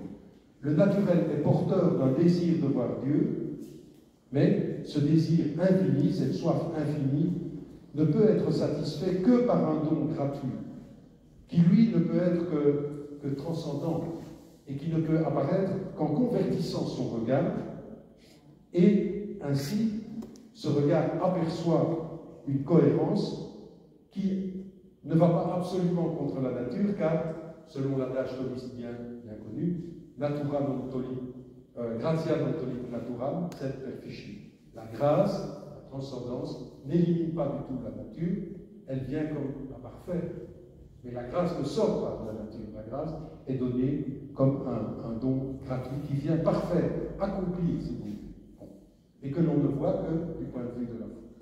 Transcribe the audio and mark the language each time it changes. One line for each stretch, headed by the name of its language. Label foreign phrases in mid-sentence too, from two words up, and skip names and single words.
French: Le naturel est porteur d'un désir de voir Dieu, mais ce désir infini, cette soif infinie, ne peut être satisfait que par un don gratuit, qui lui ne peut être que transcendant, et qui ne peut apparaître qu'en convertissant son regard, et ainsi ce regard aperçoit une cohérence qui ne va pas absolument contre la nature, car, selon l'adage thomiste bien connu,
Latin: natura non tollit, gratia non tollit naturam, sed perfici.
French: La grâce, la transcendance, n'élimine pas du tout la nature, elle vient comme la parfaite. Mais la grâce ne sort pas de la nature. La grâce est donnée comme un don gratuit qui vient parfait, accompli, si vous voulez. Et que l'on ne voit que du point de vue de la foi.